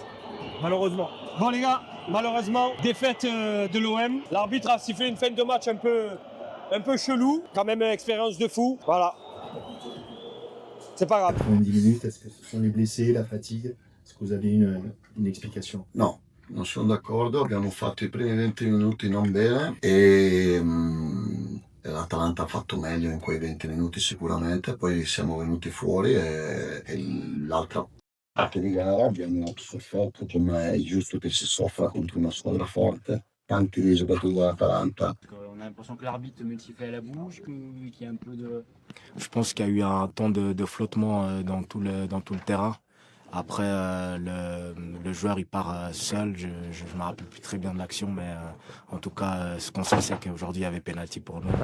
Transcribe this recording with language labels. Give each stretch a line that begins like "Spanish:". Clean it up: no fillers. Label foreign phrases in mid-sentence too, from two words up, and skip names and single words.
French: Malheureusement. Bon les gars, malheureusement, défaite de l'OM. L'arbitre a sifflé une fin de match un peu chelou. Quand même une expérience de fou. Voilà. C'est pas grave. 90 minutes, est-ce que ce sont les blessés, la fatigue? Est-ce que vous avez une explication?
Italian: No, non sono d'accordo. Abbiamo fatto i primi 20 minuti non bene e l'Atalanta ha fatto meglio in quei 20 minuti sicuramente. Poi siamo venuti fuori e l'altra parte di gara abbiamo sofferto, come è giusto che si soffra contro una squadra forte. Tanti dei giocatori dell'Atalanta.
French: On a l'impression que l'arbitre me siffle à la bouche, qu'il y a un peu de... Je pense qu'il y a eu un temps de flottement dans tout le terrain. Après, le joueur il part seul. Je me rappelle plus très bien de l'action, mais en tout cas, ce qu'on sait, c'est qu'aujourd'hui il y avait pénalty pour nous.